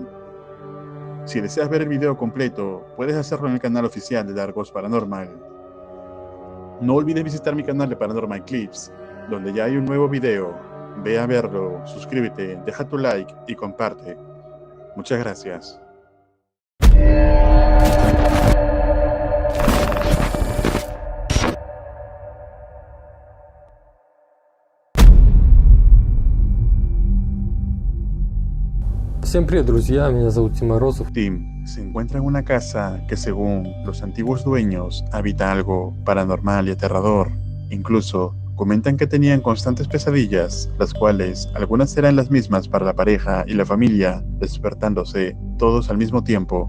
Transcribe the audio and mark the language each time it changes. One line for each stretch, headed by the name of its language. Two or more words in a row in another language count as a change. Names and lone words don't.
Spanish: Si deseas ver el video completo, puedes hacerlo en el canal oficial de Dark Ghost Paranormal. No olvides visitar mi canal de Paranormal Clips, donde ya hay un nuevo video. Ve a verlo, suscríbete, deja tu like y comparte. Muchas gracias.
Russian: Всем привет, друзья, меня зовут Тим Морозов.
Spanish: Tim se encuentra en una casa que, según los antiguos dueños, habita algo paranormal y aterrador. Incluso comentan que tenían constantes pesadillas, las cuales algunas eran las mismas para la pareja y la familia, despertándose todos al mismo tiempo.